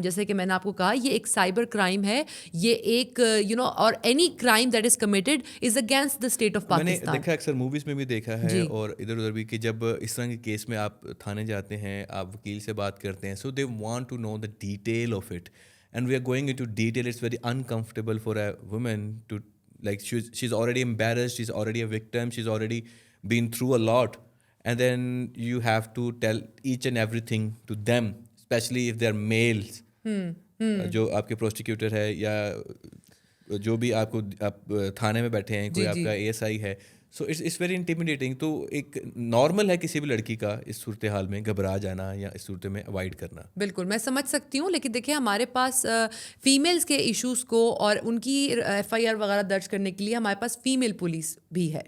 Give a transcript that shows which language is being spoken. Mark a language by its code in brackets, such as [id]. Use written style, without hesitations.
[ur] جیسے کہ میں نے آپ کو کہا یہ ایک سائبر کرائم ہے, یہ ایک اور [en] any crime that is committed is against the state of [ur] میں نے پاکستان. دیکھا اکثر موویز میں بھی دیکھا ہے اور ادھر ادھر بھی کہ جب اس طرح کے کیس میں آپ تھانے جاتے ہیں, آپ وکیل سے بات کرتے ہیں, [en] So they want to know the detail of it, and we are going into detail. It's very uncomfortable for a woman to like she's already embarrassed, she's already a victim, she's already been through a lot, and then you have to tell each and everything to them, especially if they are males. [ur] جو آپ کے prosecutor ہے یا جو بھی آپ کو تھانے میں بیٹھے ہیں, کوئی آپ کا اے ایس آئی ہے, [en] So it's very intimidating. [ur] تو ایک نارمل ہے کسی بھی لڑکی کا اس صورتحال میں گھبرا جانا یا اس صورت میں اوائڈ کرنا. بالکل میں سمجھ سکتی ہوں, لیکن دیکھیں ہمارے پاس فیمیلز کے ایشوز کو اور ان کی ایف آئی آر وغیرہ درج کرنے کے لیے ہمارے پاس فیمیل پولیس بھی ہے.